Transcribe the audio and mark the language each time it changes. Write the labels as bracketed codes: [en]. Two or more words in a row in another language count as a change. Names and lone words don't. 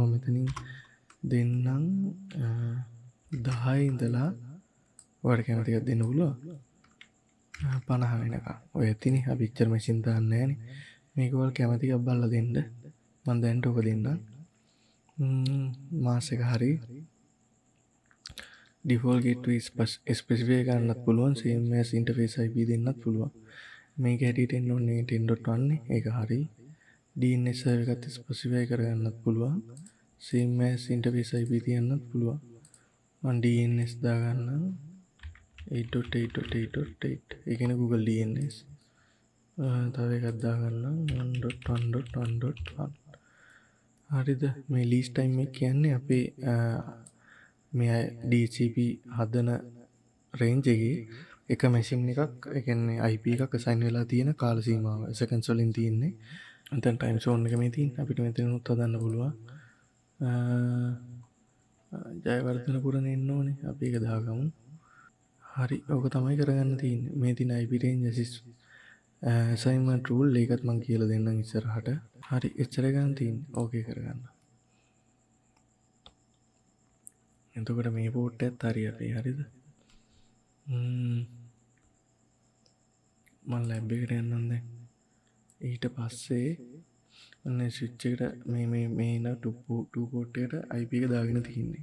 [si] මම මෙතනින් දෙන්නම් 10 ඉඳලා ඔයාලට කැමති එකක් දෙන්න පුළුවන්. 50 වෙනකම්. ඔය ඇතිනේ අපි ඉච්චර මැෂින් දාන්නේ නැහනේ. මේක ඔයාලා කැමති එකක් බලලා දෙන්න. මම දැන්ට ඔක දෙන්නම්. මාස් එක හරි [en] default gateway [si] specify කරන්නත් පුළුවන්. [en] same as interface IP [si] දෙන්නත් පුළුවන්. මේක හැටියට එන්න ඕනේ 10.1 නේ. ඒක හරි. [en] DNS server [si] එකත් specify කරගන්නත් පුළුවන්. [en] same as interface IP [si] තියන්නත් පුළුවන්. මම DNS දාගන්නම් 8.8.8.8. ඒ කියන්නේ Google DNS. තව එකක් දාගන්නම් 1.1.1.1. හරිද මේ [en] lease time [si] එක කියන්නේ අපේ මේ DHCP හදන රේන්ජ් එකේ එක මැෂින් එකක් ඒ කියන්නේ IP එකක් අසයින් වෙලා තියෙන කාල සීමාව සෙකන්ඩ්ස් වලින් තියෙන්නේ. දැන් [en] time zone [si] එක මේ තියෙන අපිට මෙතනත් හදන්න පුළුවන්. ජයවර්ධනපුරන එන්න ඕනේ අපි ඒක දාගමු. හරි ඕක තමයි කරගන්න තියෙන්නේ. මේ තියෙන [en] IP range assist assignment rule [si] ඒකත් මම කියලා දෙන්නම් ඉස්සරහට. හරි එච්චර ගන්න තියෙන්නේ. ඕකේ කරගන්න. එතකොට මේ පෝට් එකත් හරි අපේ හරිද? මම ලැබ් එකට යන්නම් දැන්. ඊට පස්සේ ඔන්න ස්විච් එකට මේ ඉන්න 2 පෝට් එකට IP එක දාගෙන තියෙන්නේ.